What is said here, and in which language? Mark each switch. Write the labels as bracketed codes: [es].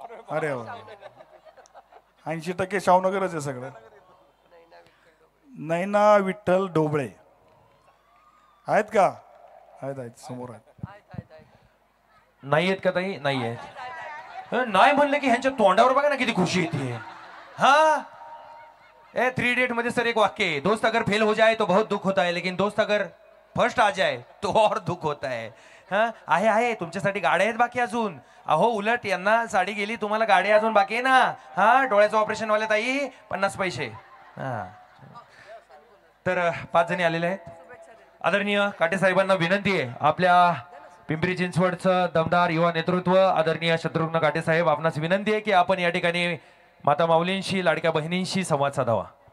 [mr] अरे 80% शाहूनगरच आहे सगळं. नैना विठ्ठल ढोबळे आहेत का? आहेत आहेत, समोर आहेत. नाही आहेत का ताई? नाही आहेत. नाही म्हणलं की ह्यांच्या तोंडावर बघा ना किती खुशी येते. हा 3 इडियट मध्ये [hi] सर एक वाक्य है, दोस्त अगर फेल हो जाए तो बहुत दुख होता है, लेकिन दोस्त अगर फर्स्ट आ जाए तो और दुख होता है. [mr] हा आहे तुमच्यासाठी गाड्या आहेत बाकी अजून. अहो उलट यांना साडी गेली, तुम्हाला गाडी अजून बाकी आहे ना. हा डोळ्याचं ऑपरेशन वाले ताई 50 पैसे. हा तर 5 जणी आलेले आहेत. आदरणीय काटे साहेबांना विनंती आहे, आपल्या पिंपरी चिंचवडचं दमदार युवा नेतृत्व आदरणीय शत्रुघ्न काटे साहेब, आपणास विनंती आहे की आपण या ठिकाणी माता माऊलींशी लाडक्या बहिणींशी संवाद साधावा.